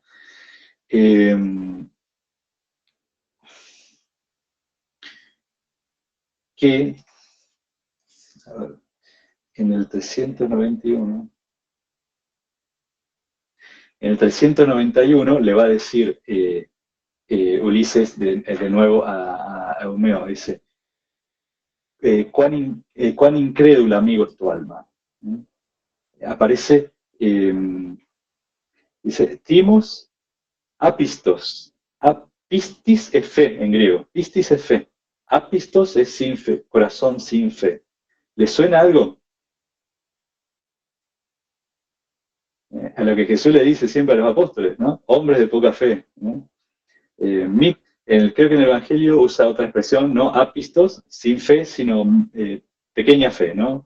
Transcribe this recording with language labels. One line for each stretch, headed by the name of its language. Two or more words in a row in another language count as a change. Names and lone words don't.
Spanish: Que a ver, en el 391 le va a decir Ulises de nuevo a Eumeo, dice, cuán incrédula, amigo, es tu alma. Aparece, dice,
Greek: timos apistos.
Spanish: Apistis es fe en griego. Pistis es fe. Apistos es sin fe, corazón sin fe. ¿Le suena algo? A lo que Jesús le dice siempre a los apóstoles, ¿no? Hombres de poca fe, ¿no? Creo que en el Evangelio usa otra expresión, no apistos, sin fe, sino pequeña fe, ¿no?